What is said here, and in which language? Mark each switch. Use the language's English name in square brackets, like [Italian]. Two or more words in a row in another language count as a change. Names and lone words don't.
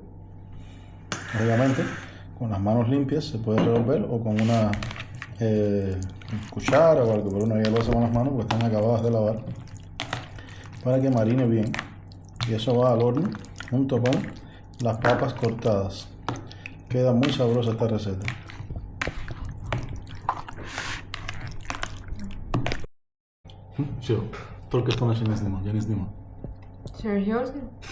[Spanish] Obviamente, con las manos limpias se puede revolver o con una cuchara o algo, pero uno ya lo hace con las manos porque están acabadas de lavar, para que marine bien. Y eso va al horno junto con las papas cortadas. Queda muy sabrosa esta receta. [Russian] Все, только что начали снимать, я не снимал. Серьезно?